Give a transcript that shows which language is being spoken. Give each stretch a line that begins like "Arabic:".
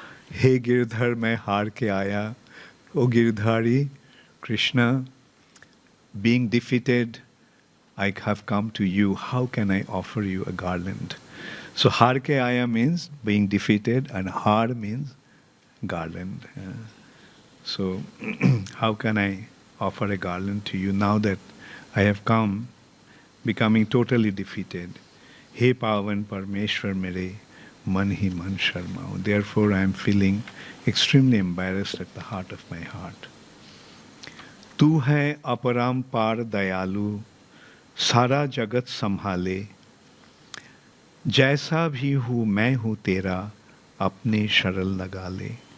Hindi: Hey Girdhar, मैं हार के आया.
English: O Girdhari, Krishna, being defeated, I have come to you. How can I offer you a garland? So har ke aya means being defeated, and har means garland. So how can I offer a garland to you now that I have come, becoming totally defeated?
Hindi: He pavan parmeshwar mere man hi man sharmao.
English: Therefore I am feeling extremely embarrassed at the heart of my heart.
Hindi: Tu hai अपरंपार दयालु, सारा जगत संभाले. जैसा भी हूँ मैं हूँ तेरा, अपने शरण लगा ले.